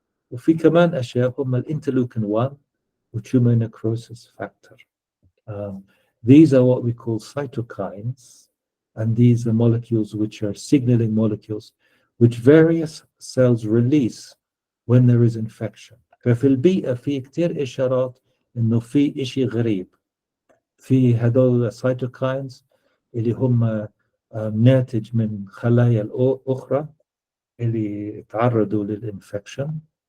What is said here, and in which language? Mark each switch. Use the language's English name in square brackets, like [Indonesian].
[Arabic] وفي كمان أشياء هم الانترلeukin 1 وtumor necrosis factor. [English] These are what we call cytokines, and these are molecules which are signaling molecules which various cells release when there is infection. [Arabic] ففي البيئة في كتير إشارات إنه في إشي غريب في هذول cytokines اللي هم ناتج من خلايا الأخرى اللي تعرضوا للإنفكشن.